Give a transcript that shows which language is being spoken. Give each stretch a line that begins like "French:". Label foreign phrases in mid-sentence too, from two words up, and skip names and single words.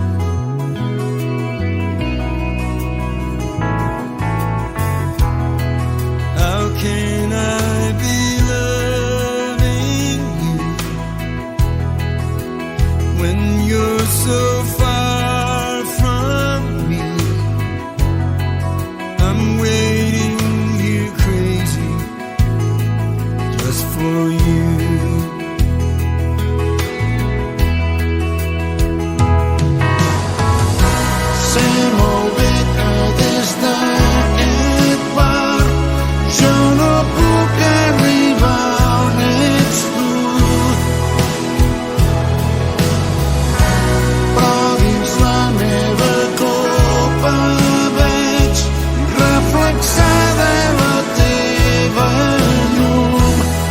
English: How can I be loving you when you're so far from me? I'm waiting here crazy just for you.
Catalan: Sé molt bé que des d'aquest bar jo no puc arribar on ets tu, però dins la meva copa veig reflexada la teva llum.